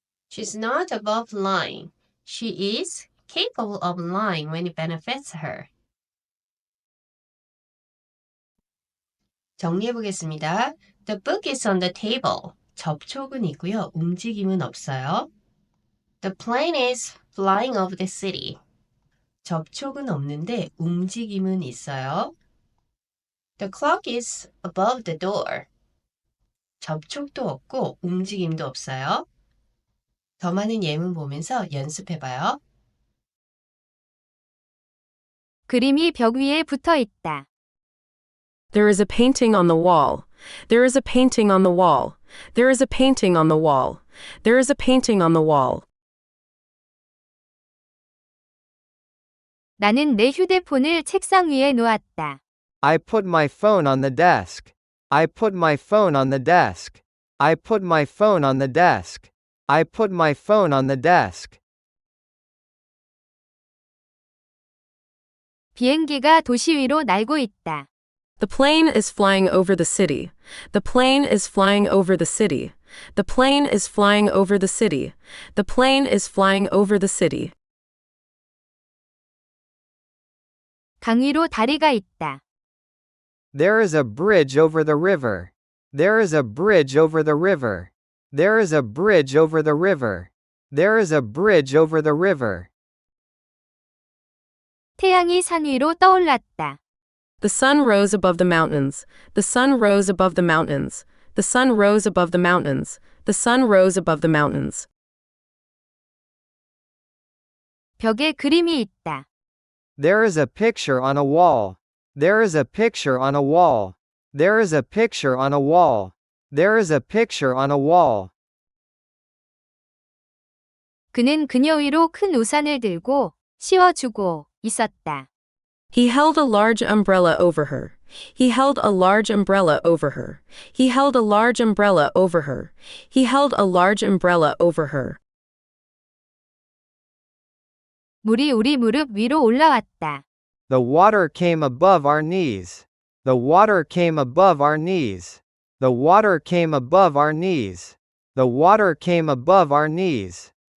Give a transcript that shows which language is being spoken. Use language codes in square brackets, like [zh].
[en] She's not above lying. She is capable of lying when it benefits her. [ko] 정리해 보겠습니다. [en] The book is on the table. [ko] 접촉은 있고요. 움직임은 없어요. [en] The plane is flying over the city. [ko] 접촉은 없는데 움직임은 있어요. [en] The clock is above the door. [ko] 접촉도 없고 움직임도 없어요. 더 많은 예문 보면서 연습해봐요. 그림이 벽 위에 붙어 있다. [en] There is a painting on the wall. There is a painting on the wall. There is a painting on the wall. There is a painting on the wall. [ko] 나는 내 휴대폰을 책상 위에 놓았다. [en] I put my phone on the desk. I put my phone on the desk. I put my phone on the desk. I put my phone on the desk. [ko] 비행기가 도시 위로 날고 있다. [en] The plane is flying over the city. The plane is flying over the city. The plane is flying over the city. The plane is flying over the city. [ko] 강 위로 다리가 있다. [en] There is a bridge over the river. There is a bridge over the river. There is a bridge over the river. There is a bridge over the river. [ko] 태양이 산 위로 떠올랐다. [en] The sun rose above the mountains. The sun rose above the mountains. The sun rose above the mountains. The sun rose above the mountains. [ko] 벽에 그림이 있다. [en] There is a picture on a wall. There is a picture on a wall. There is a picture on a wall. There is a picture on a wall. [ko] 그는 그녀 위로 큰 우산을 들고 씌워주고 있었다. [en] He held a large umbrella over her. He held a large umbrella over her. He held a large umbrella over her. He held a large umbrella over her. [ko] 물이 우리 무릎 위로 올라왔다. [en] The water came above our knees. The water came above our knees. The water came above our knees. The water came above our knees.